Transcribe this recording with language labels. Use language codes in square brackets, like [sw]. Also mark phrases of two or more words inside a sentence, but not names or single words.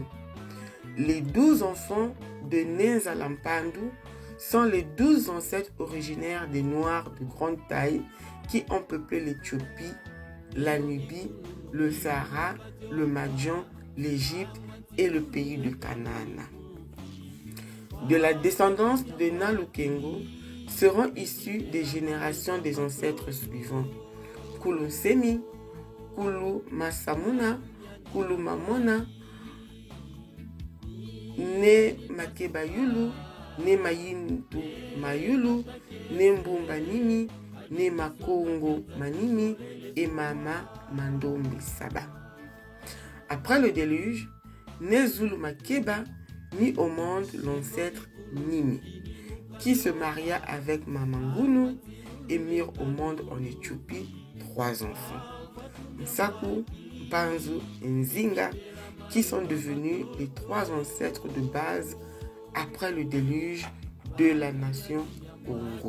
[fr] Les 12 enfants de Nzalampandu sont les 12 ancêtres originaires des Noirs de grande taille qui ont peuplé l'Éthiopie, la Nubie, le Sahara, le Madian, l'Égypte et le pays de Canaan. De la descendance de Nalukengo seront issues des générations des ancêtres suivants: Kulu Semi, Kulu Masamuna, Kulu Mamona, Ne Makebayulu, Ne Mayintu Mayulu, Ne Mbumba Nimi, Ne Makongo Manimi et Mama Mandombe Saba. Après le déluge, Ne Zulu Makeba mit au monde l'ancêtre Nimi, qui se maria avec Mamangunu et mirent au monde en Éthiopie 3 enfants: Nsaku, Mpanzu et Nzinga, qui sont devenus les 3 ancêtres de base après le déluge de la nation Congo.